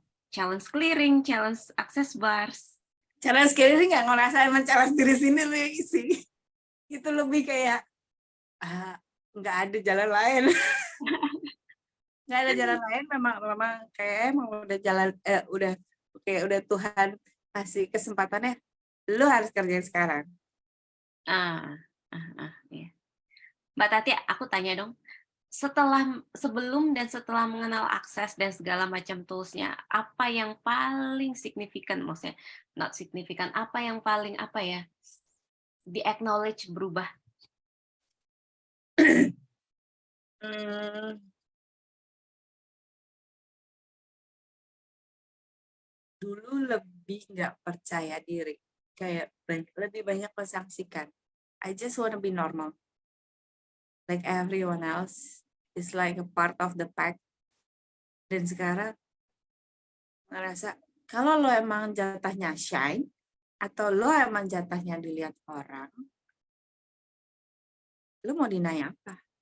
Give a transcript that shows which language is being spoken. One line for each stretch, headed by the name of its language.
English: Challenge clearing, challenge access bars.
Indonesian: Challenge sih nggak ngerasain men-challenge diri sendiri sih. Itu lebih kayak nggak ada jalan lain. Nggak ada jalan lain, memang kayak emang udah jalan udah Tuhan kasih kesempatannya, lu harus kerjain sekarang. Ya. Mbak Tatia, aku tanya dong, sebelum dan setelah mengenal akses dan segala macam tools-nya, apa yang paling signifikan, maksudnya not signifikan, apa yang paling di acknowledge berubah? Dulu lebih nggak percaya diri, kayak lebih banyak mensangsikan.
English: I just wanna be normal, like everyone else, is like a part of the pack.
Indonesian: Dan sekarang ngerasa kalau lo emang jatahnya shine atau lo emang jatahnya dilihat orang, lo mau deny apa?